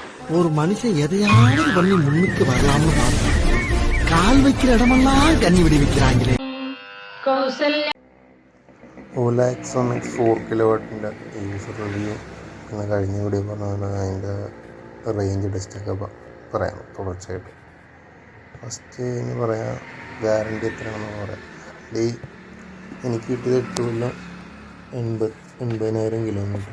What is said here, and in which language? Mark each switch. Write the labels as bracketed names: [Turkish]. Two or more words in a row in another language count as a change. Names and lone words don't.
[Tamil] ஒரு மனுஷன் எதையாவது பண்ணி முன்னுக்கு வரலாம்னு பார்த்தா கால் வைக்கிற இடமெல்லாம் கண்ணி விடி வைக்கிறாங்களே. [Malayalam] ഓല എക്സോമിക്സ് 4 കിലോവാട്ടിൻ്റെ [English] user review [Malayalam] എന്ന് കഴിഞ്ഞ വീഡിയോ പറഞ്ഞ അതിൻ്റെ [English] range test [Malayalam] പറയാം തുടർച്ചയായിട്ട്. ഫസ്റ്റ് എന്ന് പറയാം ഗ്യാരണ്ടി എത്രയാണെന്ന് പറയാം. ഗ്യാരണ്ടി എനിക്ക് കിട്ടിയത് 8 കൊല്ലം 80,000 കിലോമീറ്റർ.